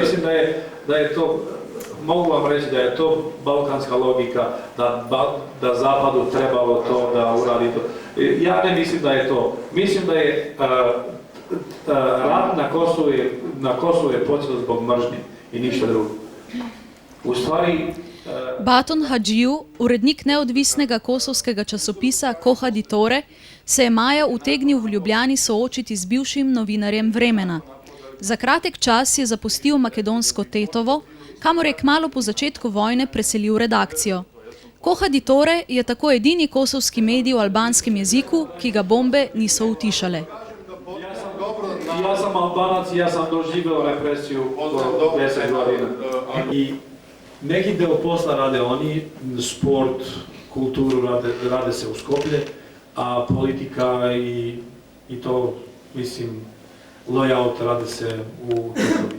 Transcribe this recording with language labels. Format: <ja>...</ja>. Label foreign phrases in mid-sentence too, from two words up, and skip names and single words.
<sr>Mislim da je to, mogu vam reći da je to balkanska logika, da Zapadu trebalo to da uradi to. Ja ne mislim da je to. Mislim da je rat na Kosovu je počeo zbog mržnje i ništa drugo. U stvari...</sr> <sl>Baton Hadžiju, urednik neodvisnega kosovskega časopisa Koha Ditore, se je maja utegnil v Ljubljani soočiti z bivšim novinarjem Vremena. Za kratek čas je zapustil makedonsko Tetovo, kamor je kmalu po začetku vojne preselil redakcijo. Koha Ditore je tako edini kosovski medij v albanskem jeziku, ki ga bombe niso utišale.</sl> <sr>Ja sam dobro ja sam Albanac i ja sam doživio represiju do 10 godina. I neki deo posla rade oni, sport, kulturu rade se u Skoplje, a politika i to, mislim, layout rade se u Čukovi.</sr>